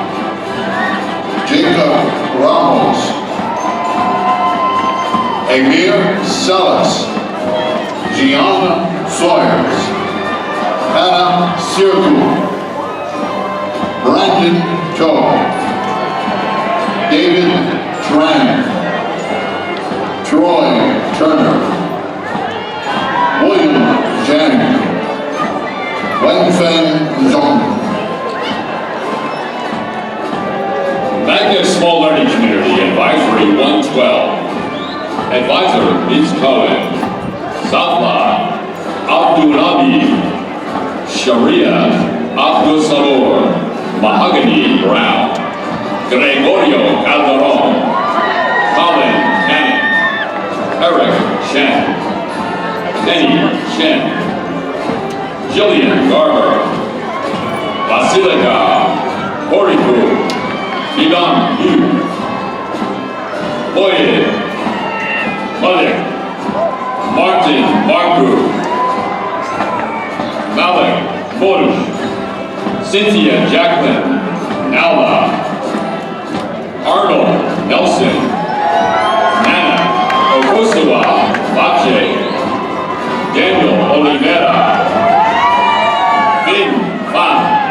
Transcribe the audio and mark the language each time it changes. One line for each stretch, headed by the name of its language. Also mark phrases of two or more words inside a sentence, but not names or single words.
English: Jacob Ramos, Amir Salas, Gianna Sawyers, Hannah Sirku, Brandon Toe, David Tran, Troy Turner, William Zhang, Wenfeng Zhong. Magnet Small Learning Community Advisory 112. Advisor Ms. Cohen. Safla Abdulabi. Sharia Abdul Salor. Mahogany Brown. Gregorio Calderon. Colin Cannon. Eric Shen. Kenny Shen. Jillian Garber. Basilika Horiku. Ivan Yu, Boyd, Malik, Martin Marku, Malik Borush, Cynthia Jacqueline Alba, Arnold Nelson, Nana Okosawa Bache, Daniel Oliveira, Vin Fan,